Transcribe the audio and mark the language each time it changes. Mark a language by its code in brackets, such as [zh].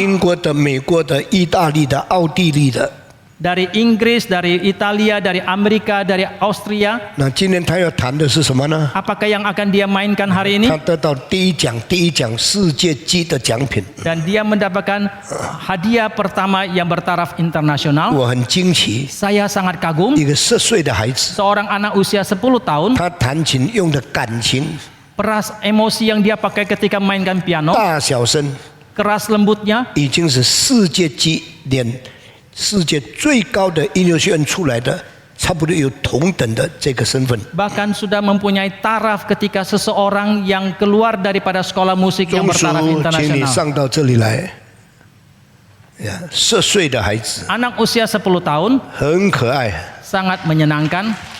[zh] 英国的、美国的、意大利的、奥地利的。 [id] dari Inggris, dari Italia, dari Amerika, dari Austria. [zh] 那今天他要谈的是什么呢？ [id] Apakah yang akan dia mainkan hari ini? [zh] 他得到第一奖世界级的奖品， [id] Dan dia mendapatkan hadiah pertama yang bertaraf internasional. [zh] 我很惊奇， [id] Saya sangat kagum. [zh] 一个10岁的孩子， [id] Seorang anak usia 10 tahun, [zh] 他弹琴用的感情、 [id] peras emosi yang dia pakai ketika mainkan piano, [zh] 大小声， [id] keras lembutnya, [zh] 已经是世界级连世界最高的音乐学院出来的，差不多有同等的这个身份。 [id] bahkan sudah mempunyai taraf ketika seseorang yang keluar daripada sekolah musik yang [zh] 钟叔 [id] bertaraf， [zh] 请你 [id] internasional. [zh] 上到这里来。呀，10岁的孩子 [id] Anak usia 10 tahun [zh] 很可爱， [id] sangat menyenangkan,